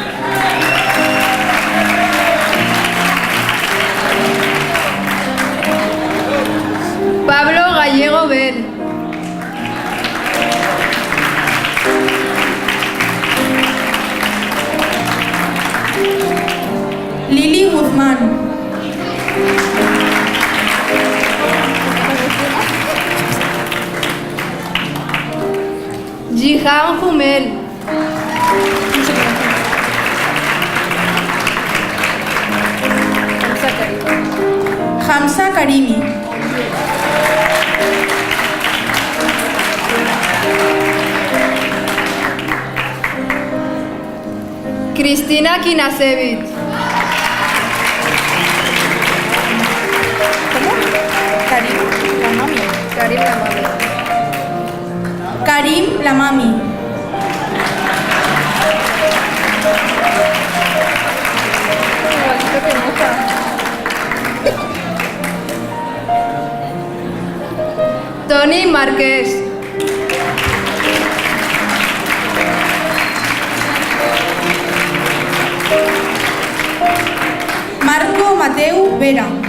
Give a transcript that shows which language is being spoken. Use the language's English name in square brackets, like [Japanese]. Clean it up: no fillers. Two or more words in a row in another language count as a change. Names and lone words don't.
[Spanish] Pablo Gallego Bel. Lili Guzmán. Jihan Jumel. Hamza Karimi. Cristina Kinasevich. Karim Lamami. Karim Lamami. Toni Márquez. Marco Mateu Vera.